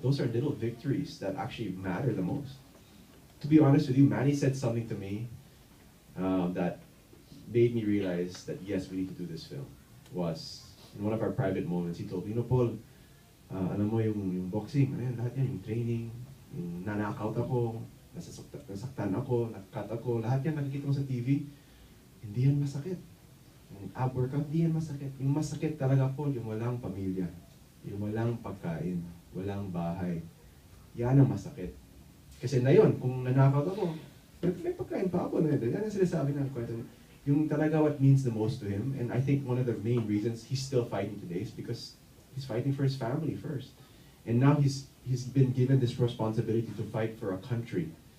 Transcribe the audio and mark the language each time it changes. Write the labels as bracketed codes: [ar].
[en] Those are little victories that actually matter the most. To be honest with you, Manny said something to me that made me realize that yes, we need to do this film. Was in one of our private moments, he told me, Paul, [tl] alam mo yung boxing, lahat yan, yung training, Nanakaut ako, nasaktan ako, nakakat ako, lahat yan nakikita mo sa TV, hindi yan masakit. Yung ab workout, hindi yan masakit. Yung masakit talaga po, yung walang pamilya, yung walang pagkain, walang bahay. Yan ang masakit. Kasi na yun, kung nanakaut ako, may pagkain pa ako na ito. Yan ang sinasabi ng kwento niya. Yung talaga [en] what means the most to him, and I think one of the main reasons he's still fighting today is because he's fighting for his family first. And now he's been given this responsibility to fight for a country.